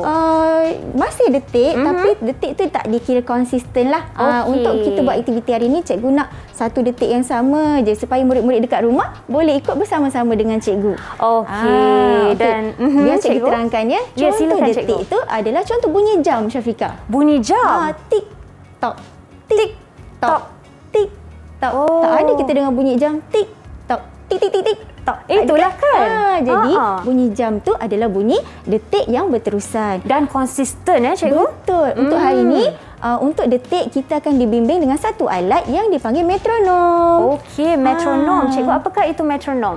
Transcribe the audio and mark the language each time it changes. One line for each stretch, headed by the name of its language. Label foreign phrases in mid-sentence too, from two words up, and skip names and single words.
Malay: Masih detik, tapi detik tu tak dikira konsisten lah. Untuk kita buat aktiviti hari ni, cikgu nak 1 detik yang sama je supaya murid-murid dekat rumah boleh ikut bersama-sama dengan cikgu. Okey. Dan biar cikgu terangkan ya. Contoh detik cikgu. tu adalah contoh bunyi jam Syafiqah. Bunyi jam? Tik tok, tik tok, tik tok. Tak ada kita dengar bunyi jam tik tok, tik tik tik tik tok. Itulah kan. Jadi bunyi jam tu adalah bunyi detik yang berterusan dan konsisten ya cikgu. Betul. Untuk hari ni untuk detik kita akan dibimbing dengan satu alat yang dipanggil metronom. Okey, metronom. Cikgu, apakah itu metronom?